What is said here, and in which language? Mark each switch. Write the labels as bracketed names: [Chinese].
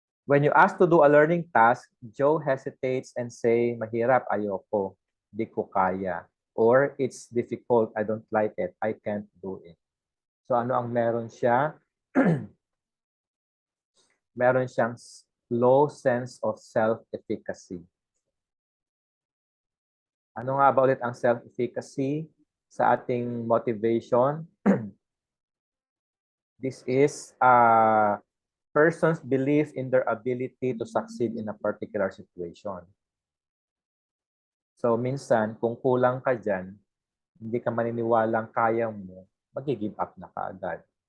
[English] When you ask to do a learning task, Joe hesitates and say, [Filipino] mahirap, ayoko, di ko kaya. [English] Or, it's difficult, I don't like it, I can't do it. [Filipino] So ano ang meron siya? Meron siyang [English] low sense of self-efficacy. [Filipino] Ano nga ba ulit ang self-efficacy sa ating motivation? [English] This is a person's belief in their ability to succeed in a particular situation. [Filipino] So minsan, kung kulang ka dyan, hindi ka maniniwalang kaya mo, mag-give up na kaagad.